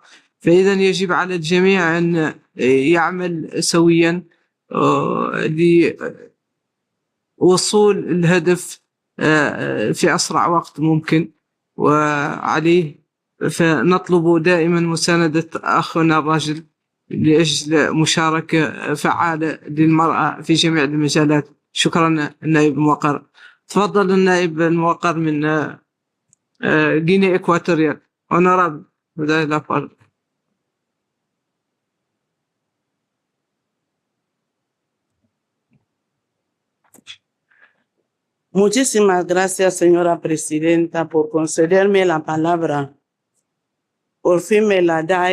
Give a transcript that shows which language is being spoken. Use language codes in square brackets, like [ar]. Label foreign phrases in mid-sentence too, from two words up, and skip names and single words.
[ar] فإذا يجب على الجميع أن يعمل سويا لوصول الهدف في أسرع وقت ممكن، وعليه فنطلب دائما مساندة أخونا الرجل لأجل مشاركة فعالة للمرأة في جميع المجالات. شكرا النائب الموقر. تفضل النائب الموقر من غينيا إكواتوريال. [es] Honorable. Muchísimas gracias, señora presidenta, por concederme la palabra. Por fin me la da.